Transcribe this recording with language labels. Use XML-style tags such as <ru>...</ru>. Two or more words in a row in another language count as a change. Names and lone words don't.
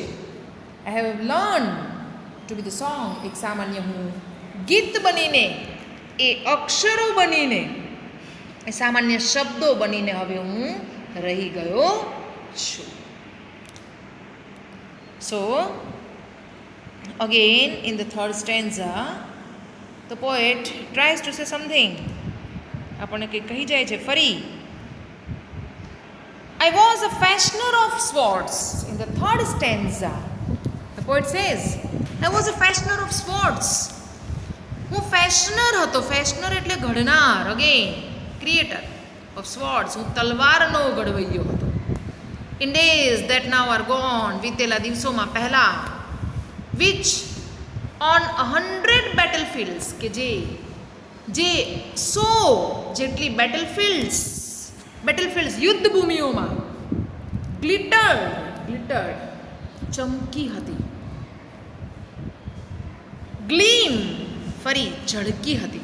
<en>I have learn to be the song,</en> <gu>એક સામાન્ય હું ગીત બનીને, એ અક્ષરો બનીને, એ સામાન્ય શબ્દો બનીને હવે હું રહી ગયો છું.</gu> <en>સો again in the third stanza the poet tries to say something.</en> <gu>આપણને કંઈક કહી જાય છે ફરી.</gu> <en>I was a fashioner of swords. In the third stanza the poet says I was a fashioner of swords.</en> <gu>હું ફેશનર હતો. ફેશનર એટલે ઘડનાર,</gu> <en>again creator of swords.</en> <gu>હું તલવારનો ઘડવૈયો હતો.</gu> <en>in days that now are gone,</en> <gu>વીતેલા દિવસોમાં, પહેલાં,</gu> <en>which on 100 battlefields,</en> <gu>કે જે 100 જેટલી બેટલફિલ્ડ્સ યુદ્ધ ભૂમિઓમાં, ગ્લિટર્ડ ચમકી હતી, ગ્લીમ ફરી ઝળકી હતી.</gu>